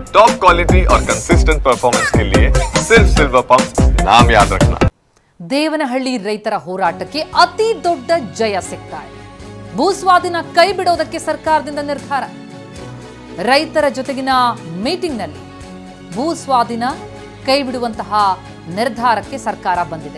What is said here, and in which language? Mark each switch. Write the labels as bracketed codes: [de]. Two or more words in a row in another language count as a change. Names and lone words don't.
[en] top quality [hi] और [en] consistent performance [hi] के लिए सिर्फ सिल्वर पंप नाम याद रखना। [kn] ದೇವನಹಳ್ಳಿ ರೈತರ ಹೋರಾಟಕ್ಕೆ ಅತಿ ದೊಡ್ಡ ಜಯ ಸಿಗ್ತಾ ಇದೆ. ಭೂಸ್ವಾಧೀನ ಕೈ ಬಿಡೋದಕ್ಕೆ ಸರ್ಕಾರದಿಂದ ನಿರ್ಧಾರ. ರೈತರ ಜೊತೆಗಿನ ಮೀಟಿಂಗ್ನಲ್ಲಿ ಭೂಸ್ವಾಧೀನ ಕೈ ಬಿಡುವಂತಹ ನಿರ್ಧಾರಕ್ಕೆ ಸರ್ಕಾರ ಬಂದಿದೆ.